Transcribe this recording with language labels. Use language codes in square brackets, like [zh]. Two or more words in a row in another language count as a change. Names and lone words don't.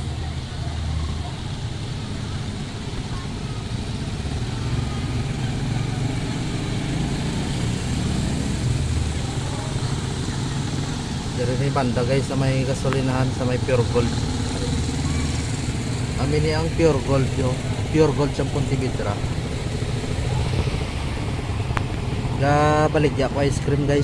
[hil] Dari may banda guys sa may gasolinahan sa may Pure Gold. Amin ni ang Pure Gold yo. Pure Gold sa Pontevedra. Ga baligya ko ice cream guys.